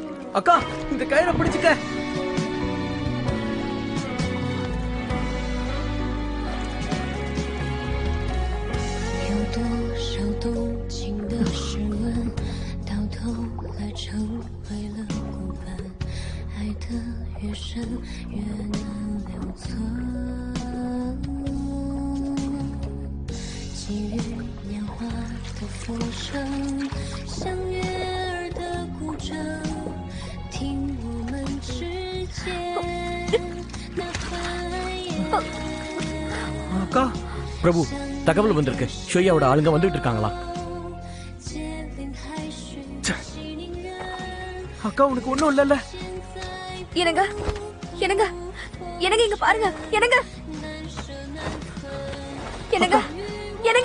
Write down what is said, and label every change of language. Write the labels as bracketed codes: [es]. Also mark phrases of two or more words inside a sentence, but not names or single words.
[ta] அக்கா இந்த கயிறை பிடிச்சுக்க. [zh] 有多少动情的诗文，到头来成为了孤本。爱得越深，越难留存。给予年华的浮生，像悦耳的古筝，听我们之间那繁衍。 [ta] அக்கா பிரபு, தகவல் வந்திருக்கு. ஷோயாவோட ஆளுங்க வந்துட்டு இருக்காங்களா? அக்கா உனக்கு ஒண்ணும் இல்லல்ல? என்னங்க என்னங்க என்னங்க இங்க பாருங்க. என்னங்க என்னங்க என்னங்க